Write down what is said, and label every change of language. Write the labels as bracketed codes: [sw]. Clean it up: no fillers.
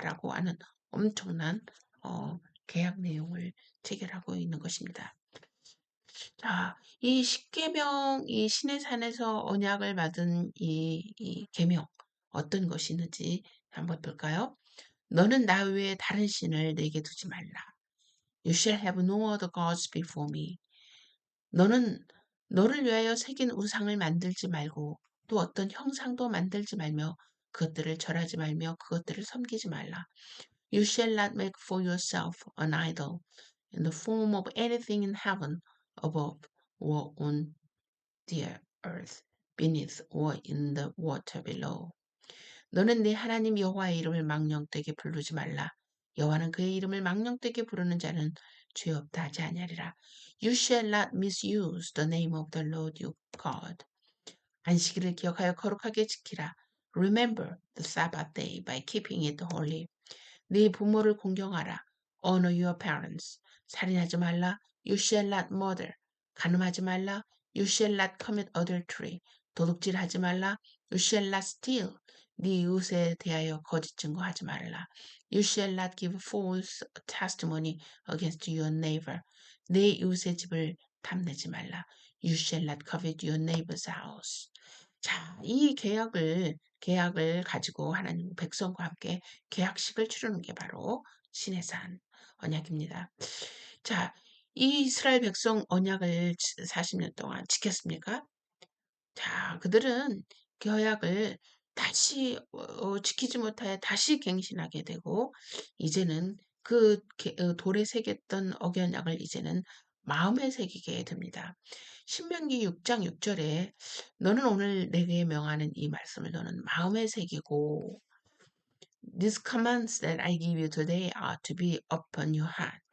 [ko] 라고 하는 엄청난 계약 내용을 체결하고 있는 것입니다. 자, 이 십계명, 이 시내산에서 언약을 받은 이 계명 어떤 것이 있는지 한번 볼까요? 너는 나 외에 다른 신을 내게 두지 말라. [en] You shall have no other gods before me. [ko] 너는 너를 위하여 새긴 우상을 만들지 말고 또 어떤 형상도 만들지 말며 그것들을 절하지 말며 그것들을 섬기지 말라. [en] You shall not make for yourself an idol in the form of anything in heaven above or on the earth beneath or in the water below. [ko] 너는 네 하나님 여호와의 이름을 망령되게 부르지 말라. 여호와는 그의 이름을 망령되게 부르는 자는 죄 없다 하지 아니하리라. [en] You shall not misuse the name of the Lord your God. [ko] 안식일을 기억하여 거룩하게 지키라. [en] Remember the Sabbath day by keeping it holy. [ko] 네 부모를 공경하라. [en] Honor your parents. [ko] 살인하지 말라. [en] You shall not murder. [ko] 간음하지 말라. [en] You shall not commit adultery. [ko] 도둑질하지 말라. [en] You shall not steal. [ko] 네 이웃에 대하여 거짓 증거하지 말라. [en] You shall not give false testimony against your neighbor. [ko] 내 이웃의 집을 탐내지 말라. [en] You shall not covet your neighbor's house. [ko] 자, 이 계약을 가지고 하나님 백성과 함께 계약식을 치르는 게 바로 시내산 언약입니다. 자, 이 이스라엘 백성 언약을 40년 동안 지켰습니까? 자, 그들은 계약을 다시 지키지 못하여 다시 갱신하게 되고 이제는 그 돌에 새겼던 억연약을 이제는 마음에 새기게 됩니다. 신명기 6장 6절에 너는 오늘 내게 명하는 이 말씀을 너는 마음에 새기고 [en] These commands that I give you today are to be upon your heart.